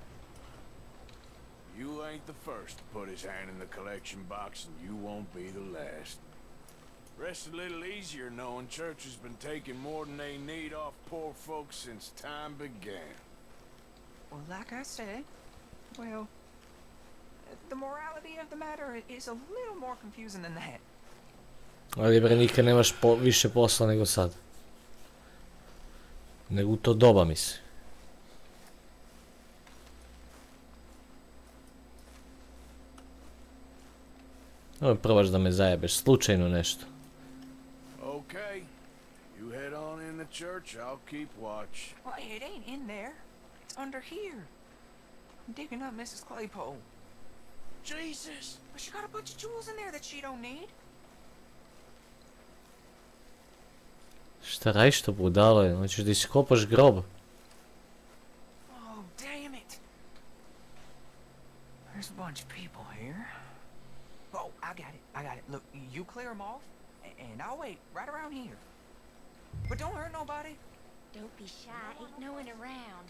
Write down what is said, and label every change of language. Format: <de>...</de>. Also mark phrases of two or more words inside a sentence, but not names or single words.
<en>You ain't the first to put his hand in the collection box, and you won't be the last. Rest a little easier knowing church has been taking more than they need off poor folks since time began. Well, like I said, well, the morality of the matter is a little more confusing than that.</en> <sr>Ali bre, nikad nemaš više posla nego sad. Nego u to doba, mislim. Ovo probaš da me zajebeš, slučajno nešto.</sr> <en>Okay, you head on in the church, I'll keep watch. Well, it ain't in there. It's under here. I'm digging up Mrs. Claypole. Jesus! But she got a bunch of jewels in there that she don't need.</en> <sr>Šta radiš to budalo je? Hoćeš da iskopaš grob?</sr> <en>Oh, damn it. There's a bunch of people here. Oh, I got it. Look, you clear them off, and I'll wait right around here. But don't hurt nobody. Don't be shy, ain't no one around.</en>